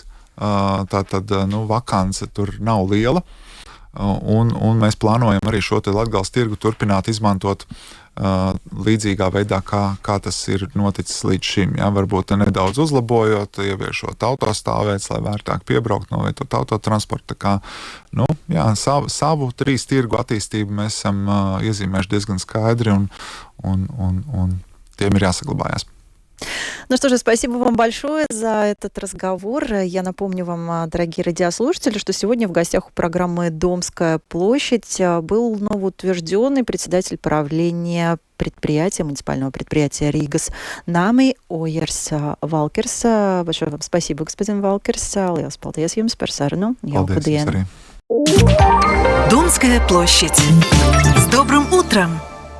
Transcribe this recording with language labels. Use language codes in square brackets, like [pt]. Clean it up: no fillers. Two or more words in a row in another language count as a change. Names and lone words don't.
[lv] Tātad vakance tur nav liela, un mēs plānojam arī šo te Latgales tirgu turpināt izmantot līdzīgā veidā, kā tas ir noticis līdz šim. Ja, varbūt nedaudz uzlabojot, ieviešot autostāvveids, lai vērtāk piebraukt, novietot autotransportu. Savu trīs tirgu attīstību mēs esam iezīmējuši diezgan skaidri, un tiem ir jāsaglabājās. [ru] Ну что же, спасибо вам большое за этот разговор. Я напомню вам, дорогие радиослушатели, что сегодня в гостях у программы «Домская площадь» был новоутвержденный председатель правления муниципального предприятия «Рīgas Nami» Ojers Valkers. Большое вам спасибо, господин Valkers. [lv] Liels paldies jums par sarunu. Jauku dienu. [ru] Домская площадь. С добрым утром!